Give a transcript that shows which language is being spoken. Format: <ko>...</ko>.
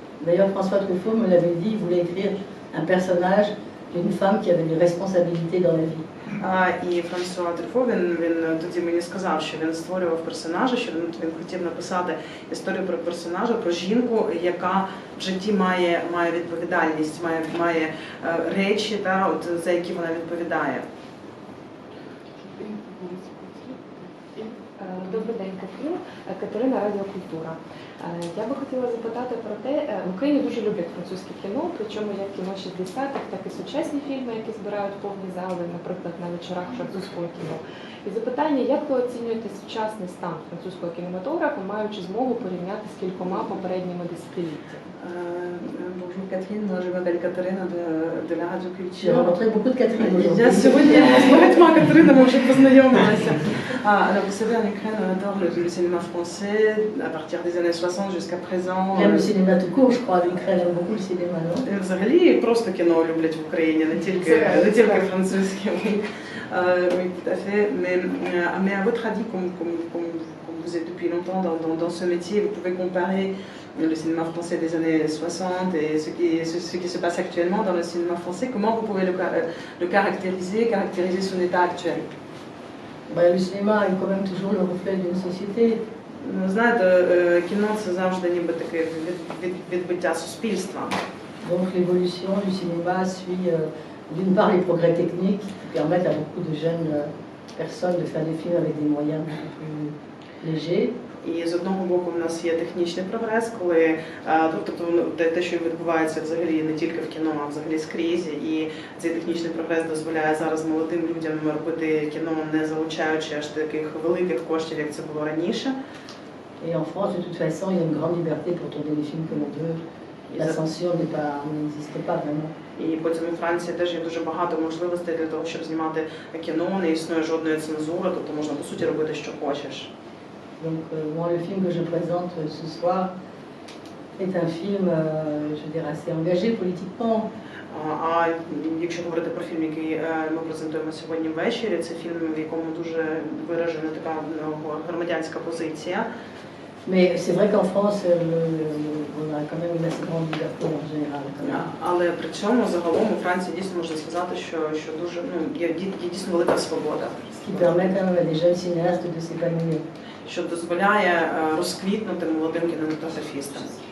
<fr>D'ailleurs, François Truffaut me l'avait dit, il voulait écrire un personnage d'une femme qui avait des responsabilités dans la vie.</fr> <uk>І Франсуа Трюфо, він тоді мені сказав, що він створював персонажа, що він хотів написати історію про персонажа, про жінку, яка в житті має відповідальність, має речі, за які вона відповідає. Добрий день, Катрин. Катерина, Радіокультура. Я би хотіла запитати про те, в Україні дуже люблять французьке кіно, причому як кіно 60-х, так і сучасні фільми, які збирають повні зали, наприклад, на вечорах французького кіно. І запитання, як ви оцінюєте сучасний стан французького кінематографу, маючи змогу порівняти з кількома попередніми десятиліттями?</uk> <fr>Bonjour Catherine, je m'appelle Catherine de la Radio Culture. J'ai rencontré beaucoup de Catherine aujourd'hui.</fr> <uk>Я сьогодні з багатьма Катеринами вже познайомилася.</uk> <fr>Alors vous savez, en Ukraine, on adore le cinéma français à partir des années 60 jusqu'à présent. Même le cinéma tout court, je crois, l'Ukraine aime beaucoup le cinéma, non?</fr> <uk>Взагалі просто кіно люблять в Україні, не тільки французьке.</uk> <fr>Oui, tout à fait. Mais à votre avis, comme vous êtes depuis longtemps dans ce métier, vous pouvez comparer le cinéma français des années 60 et ce qui se passe actuellement dans le cinéma français. Comment vous pouvez le caractériser son état actuel? Le cinéma est quand même toujours le reflet d'une société.</fr> <uk>Знаєте, кіно це завжди ніби таке відбиття суспільства.</uk> <fr>Donc l'évolution du cinéma suit d'une part les progrès techniques qui permettent à beaucoup de jeunes personnes de faire des films avec des moyens beaucoup plus légers.</fr> <uk>І з одного боку в нас є технічний прогрес, коли тобто те, що відбувається взагалі не тільки в кіно, а взагалі скрізь, і цей технічний прогрес дозволяє зараз молодим людям робити кіно, не залучаючи аж таких великих коштів, як це було раніше.</uk> <fr>Et en France, de toute façon, il y a une grande liberté pour tourner les films que l'on veut. La censure n'existe pas vraiment.</fr> <uk>І потім у Франції теж є дуже багато можливостей для того, щоб знімати кіно, не існує жодної цензури, тобто можна по суті робити, що хочеш.</uk> <fr>Donc moi, le film que je présente ce soir est un film, je dirais, assez engagé politiquement.</fr> <uk>А якщо говорити про фільм, який ми презентуємо сьогодні ввечері, це фільм, в якому дуже виражена така громадянська позиція.</uk> <fr>Mais c'est vrai qu'en France, on a quand même une assez grande liberté en général.</fr> <uk>Але при цьому загалом у Франції дійсно можна сказати, що дуже є дійсно велика свобода.</uk> <fr>Ce qui permet quand même à des jeunes cinéastes de s'épanouir.</fr> <uk>Що дозволяє розквітнути молодим кінематографістам.</uk>